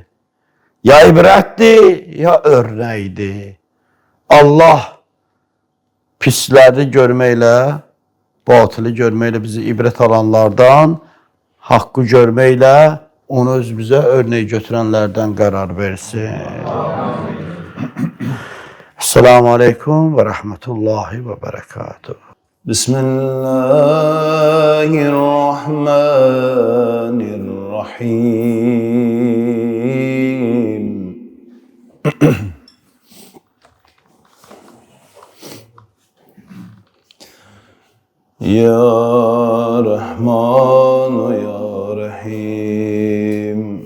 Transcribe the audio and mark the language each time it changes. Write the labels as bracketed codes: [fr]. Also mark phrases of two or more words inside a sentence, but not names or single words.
[az] Ya ibrətdir, ya örnəkdir. Allah pisləri görməklə, batılı görməklə bizi ibrət alanlardan, haqqı görməklə onu öz bizə örnek götürənlərdən qərar versin. [ar] السلام عليكم ورحمة الله وبركاته. بسم الله الرحمن الرحيم. يا رحمن يا رحيم.